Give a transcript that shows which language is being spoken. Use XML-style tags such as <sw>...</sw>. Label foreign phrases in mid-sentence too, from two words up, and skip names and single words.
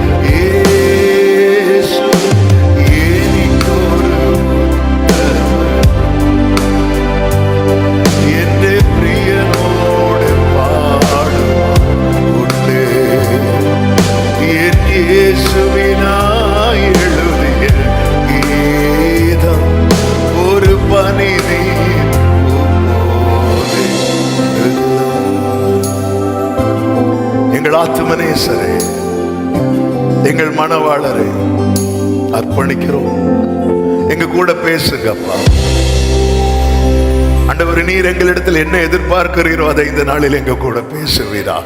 <ml>യേശു എനിക്കൊരു എന്റെ പ്രിയനോട് പാടുവാനുണ്ട്. എൻ യേശുവിനായി എഴുതിയ ഗീതം ഒരു പനിനീർ പോലെ.</ml> <ta>எங்கள் ஆத்துமனேசரே, எங்கள் மணவாளரை அர்ப்பணிக்கிறோம். எங்க கூட பேசுங்கப்பா. ஆண்டவர், நீர் எங்களிடத்தில் என்ன எதிர்பார்க்கிறீரோ அதை இந்த நாளில் எங்க கூட பேசுவீராக.</ta>